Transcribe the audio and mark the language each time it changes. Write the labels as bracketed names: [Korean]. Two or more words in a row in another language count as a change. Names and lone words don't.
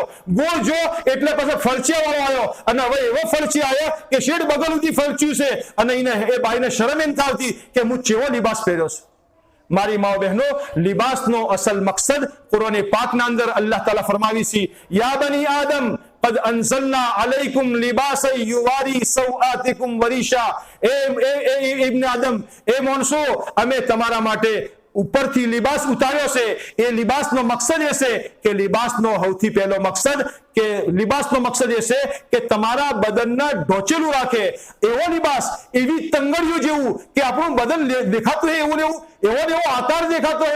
[Gujarati] ગોળ જો એટલે પછી ફરચિયા વાળો આવ્યો અને હવે એવો ફરચી આવ્યો કે શેડ બગલ સુધી ફરચ્યું છે અને એ બાઈને શરમ એમ થાવતી કે હું કેવો લિબાસ પહેર્યો છું. મારી માઓ બહેનો, લિબાસનો અસલ મકસદ કુરાન પાકના અંદર અલ્લાહ તાલા ફરમાવી છે, [Arabic] يا بني آدم قد انزلنا عليكم لباسا يواري سوآتكم وريشا. [Gujarati] એ ઇબ્ન આદમ, એ માણસો, અમે તમારા માટે ઉપરથી લિબાસ ઉતાર્યો છે. એ લિબાસનો મકસદ એ છે કે લિબાસનો સૌથી પહેલો મકસદ એ છે કે તમારા બદનને ઢોચેલું રાખે. એવો લિબાસ, એવી તંગડીઓ જેવું કે આપણું બદન દેખાતું હોય એવો આકાર દેખાતો હોય.